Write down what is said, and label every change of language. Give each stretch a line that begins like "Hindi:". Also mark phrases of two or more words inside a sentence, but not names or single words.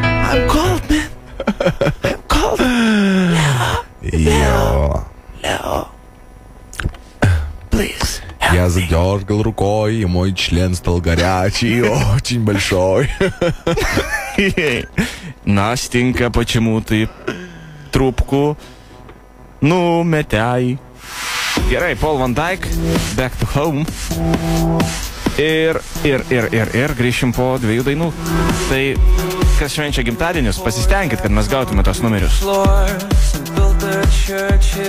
English: I'm cold, man. I'm cold. Leo. Please.
Russian: Я задергал рукой, и мой член стал горячий, очень большой. Настенька, почему ты трубку numetei?
Lithuanian: Gerai, Paul Van Dyk, Back to Home. Ir grįšim po 2 dainų. Tai, kas švenčia gimtadienius, pasistengit, kad mes gautume tos numerius.